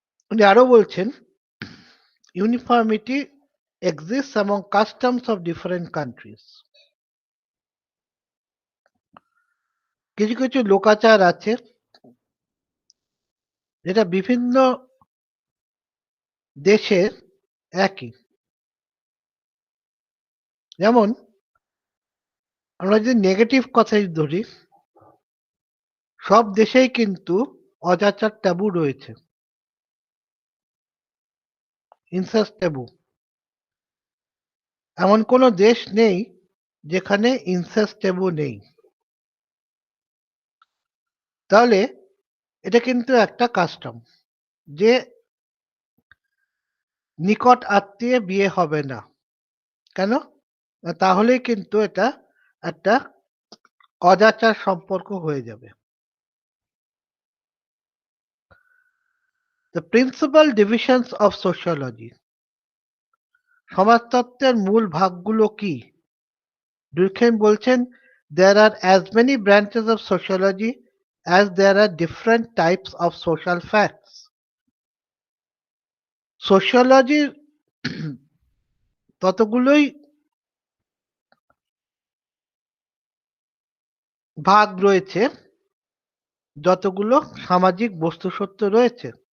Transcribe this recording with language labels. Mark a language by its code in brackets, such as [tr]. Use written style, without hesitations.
[bn] উনি আরো বলছেন [en] Uniformity exists among customs of different countries. [bn] কিছু কিছু লোকাচার আছে যেটা বিভিন্ন দেশের একই। যেমন আমরা যদি নেগেটিভ কথাই ধরি, সব দেশেই কিন্তু অজাচার ট্যাবু রয়েছে, ইনসেস্ট ট্যাবু। এমন কোনো দেশ নেই যেখানে ইনসেস্ট ট্যাবু নেই। তাহলে এটা কিন্তু একটা কাস্টম যে নিকট আত্মীয় বিয়ে হবে না। কেন? না, তাহলেই কিন্তু এটা একটা অজাচার সম্পর্ক হয়ে যাবে। [en] The principal divisions of sociology. [bn] সমাজতত্ত্বের মূল ভাগগুলো কি? [en] Durkheim [bn] বলছেন [en] there are as many branches of sociology as there are different types of social facts. [bn] সোশিওলজির ততগুলোই ভাগ রয়েছে যতগুলো সামাজিক বস্তুসত্ত্ব রয়েছে।